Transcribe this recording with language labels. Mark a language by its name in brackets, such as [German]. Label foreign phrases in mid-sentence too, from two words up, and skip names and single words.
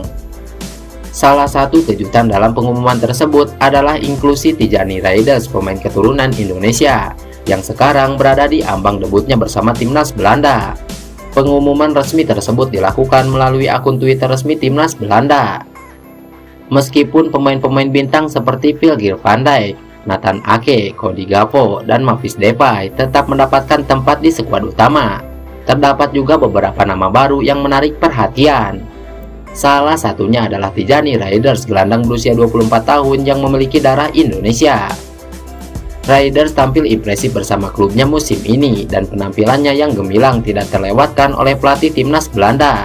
[Indonesian] Salah satu kejutan dalam pengumuman tersebut adalah inklusi Tijani Reijers, pemain keturunan Indonesia, yang sekarang berada di ambang debutnya bersama timnas Belanda. Pengumuman resmi tersebut dilakukan melalui akun Twitter resmi timnas Belanda. Meskipun pemain-pemain bintang seperti Virgil van Dijk, Nathan Ake, Cody Gakpo, dan Memphis Depay tetap mendapatkan tempat di skuad utama, terdapat juga beberapa nama baru yang menarik perhatian. Salah satunya adalah Tijani Reijers, gelandang berusia 24 tahun yang memiliki darah Indonesia. Reijers tampil impresif bersama klubnya musim ini dan penampilannya yang gemilang tidak terlewatkan oleh pelatih timnas Belanda.